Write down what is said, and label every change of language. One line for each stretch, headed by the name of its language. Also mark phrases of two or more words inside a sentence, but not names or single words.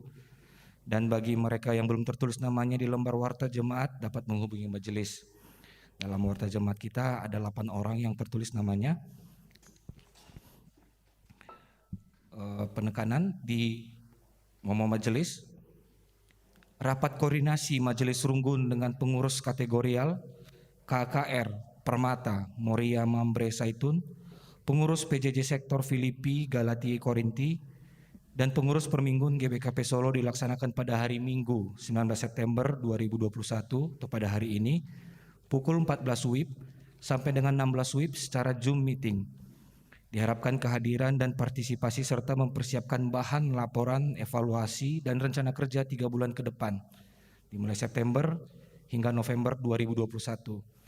Indonesian: Dan bagi mereka yang belum tertulis namanya di lembar warta jemaat dapat menghubungi majelis. Dalam warta jemaat kita ada 8 orang yang tertulis namanya. Penekanan di momo majelis. Rapat koordinasi Majelis Runggun dengan pengurus kategorial KKR Permata Moria Mambre Saitun, pengurus PJJ Sektor Filipi Galati Korinti, dan pengurus Perminggun GBKP Solo dilaksanakan pada hari Minggu 19 September 2021 atau pada hari ini pukul 14 WIB sampai dengan 16 WIB secara Zoom meeting. Diharapkan kehadiran dan partisipasi serta mempersiapkan bahan laporan, evaluasi, dan rencana kerja 3 bulan ke depan dimulai September hingga November 2021.